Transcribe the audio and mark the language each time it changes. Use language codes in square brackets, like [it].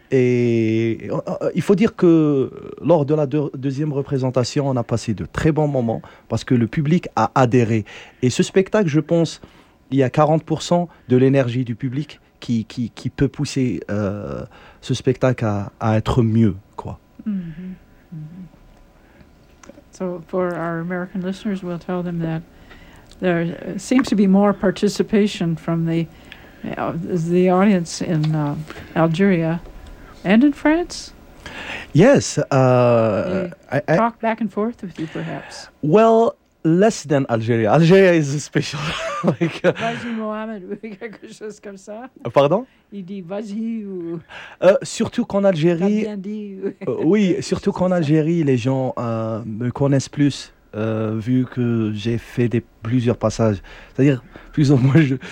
[fr] Et il faut dire que lors de la deuxième représentation, on a passé de très bons moments parce que le public a adhéré. Et ce spectacle, je pense, il y a 40% de l'énergie du public qui peut pousser ce spectacle à être mieux, quoi. Mm-hmm. Mm-hmm. [en] So for our American listeners, we'll tell them that there seems to be more participation from the audience in Algeria and in France. Yes. They talk back and forth with you, perhaps. Well, less than Algeria. Algeria is special. [fr] Vas-y, Mohamed, ou quelque chose comme ça. Pardon? Il dit vas-y ou... Surtout qu'en Algérie... T'as bien dit. Oui, surtout qu'en Algérie, les gens me connaissent plus, vu que j'ai fait plusieurs passages. C'est-à-dire, plus ou moins,